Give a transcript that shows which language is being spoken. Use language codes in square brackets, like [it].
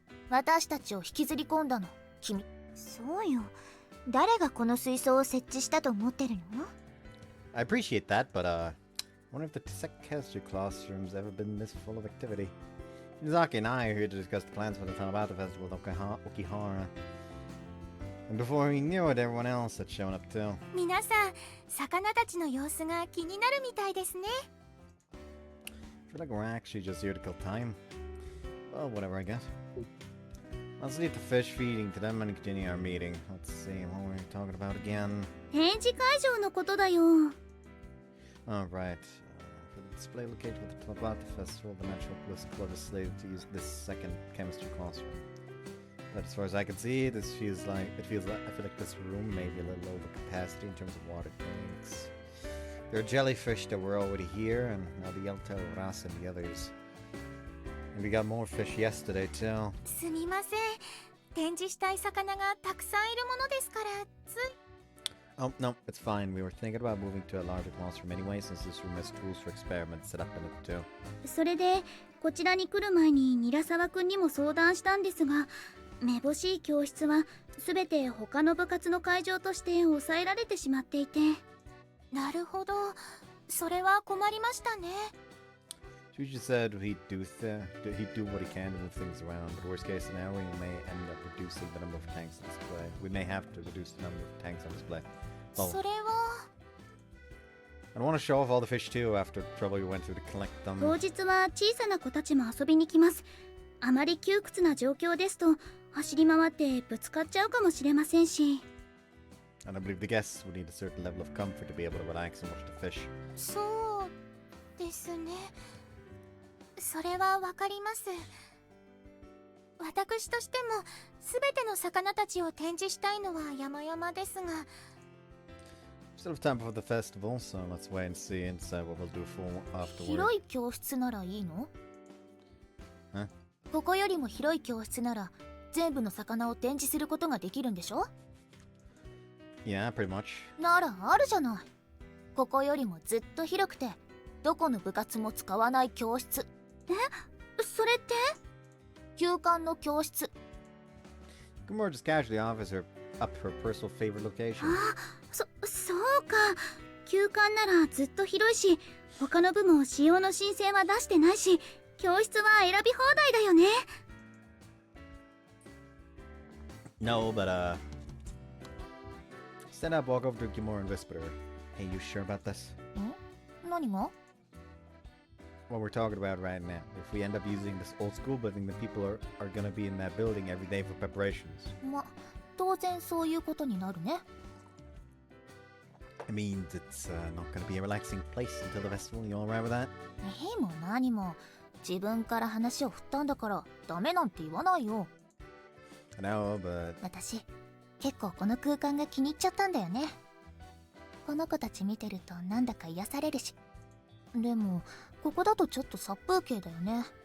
[ja] 私たちを引きずり込んだの君。そうよ。誰がこの水槽を設置したと思ってるの？ [en] I appreciate that, but wonder if the Sekkasu classroom's ever been this full of activity. Nizaki and I are here to discuss the plans for the Tanabata Festival of Okihara. And before we knew it, everyone else had shown up too. [ja] 皆さん、魚たちの様子が気になるみたいですね。 [en] I feel like we're actually just here to kill time. Well, whatever, I guess. Let's leave the fish feeding to them and continue our meeting. Let's see, what were we talking about again? [ja] 展示会場のことだよ。 [en] Oh, right. For the display located with the Tanabata Festival, the Natural Bliss Club is slated to use this second chemistry classroom. But as far as I can see, I feel like this room may be a little over capacity in terms of water tanks. There are jellyfish that were already here, and now the Yellow Ras and the others. And we got more fish yesterday too. [ja] すみません。展示したい魚がたくさんいるものですから、つい。 [en] Oh, no, it's fine. We were thinking about moving to a larger classroom anyway, since this room has tools for experiments set up in it too. [ja] それでこちらに来る前に韮沢くんにも相談したんですが、めぼしい教室はすべて他の部活の会場として抑えられてしまっていて。なるほど。それは困りましたね。 [en] Shuji said he'd do what he can to move things around, but worst case scenario, we may end up reducing the number of tanks on display. We may have to reduce the number of tanks on display. Oh, [ja] それは。 [en] I don't want to show off all the fish too after the trouble you went through to collect them. [ja] 当日は小さな子たちも遊びに来ます。あまり窮屈な状況ですと走り回ってぶつかっちゃうかもしれませんし。 [en] And I believe the guests would need a certain level of comfort to be able to relax and watch the fish. [ja] そうですね。それはわかります。私としてもすべての魚たちを展示したいのは山々ですが。 [en] Still have time before the festival, so let's wait and see and decide what we'll do for afterward. [ja] 広い教室ならいいの？え？ここよりも広い教室なら全部の魚を展示することができるんでしょ？ [en] Yeah, pretty much. [ja] ならあるじゃない。ここよりもずっと広くてどこの部活も使わない教室。え？それって？休館の教室。 [en] Gamora just casually offers her up her personal favorite location. [ja] あ、そうか。休館ならずっと広いし、他の部も使用の申請は出してないし、教室は選び放題だよね。 [en] No, but stand up, walk over to Gamora and whisper to her. Hey, you sure about this? [ja] 何が？ [en] What we're talking about right now. If we end up using this old school building, then people are gonna be in that building every day for preparations. [ja] ま、当然そういうことになるね。 [en] It means it's not gonna be a relaxing place until the festival. You all right with that? [ja] も何も自分から話を振ったんだからダメなんて言わないよ。 [en] I know, but [ja] 私結構この空間が気に入っちゃったんだよね。この子たち見てるとなんだか癒されるし。でもここだとちょっと殺風景だよね。